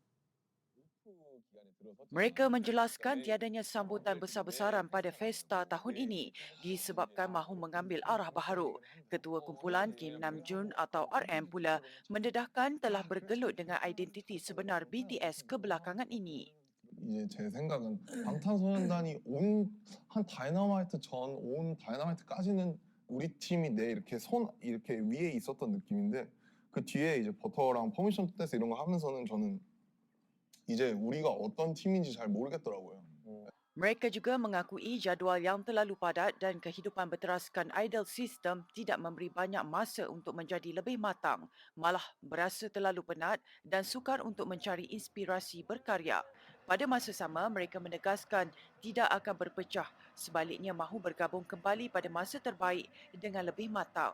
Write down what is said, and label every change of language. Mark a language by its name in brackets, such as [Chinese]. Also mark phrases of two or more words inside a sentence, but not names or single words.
[Malay] Mereka menjelaskan tiadanya sambutan besar-besaran pada Festa tahun ini disebabkan mahu mengambil arah baharu. Ketua kumpulan Kim Namjoon atau RM pula mendedahkan telah bergelut dengan identiti sebenar BTS kebelakangan ini. [Korean] 이제 제 생각은 방탄소년단이 한 다이너마이트 전 온 다이너마이트까지는 우리 팀이 이렇게 위에 있었던 느낌인데 그 뒤에 이제 버터랑 퍼미션 투 댄스 이런 거 하면서는 저는 이제 우리가 어떤 팀인지 잘 모르겠더라고요. [Malay] Mereka juga mengakui jadual yang terlalu padat dan kehidupan berteraskan [English] idol system [Malay] tidak memberi banyak masa untuk menjadi lebih matang, malah berasa terlalu penat dan sukar untuk mencari inspirasi berkarya. Pada masa sama, mereka menegaskan tidak akan berpecah, sebaliknya mahu bergabung kembali pada masa terbaik dengan lebih matang.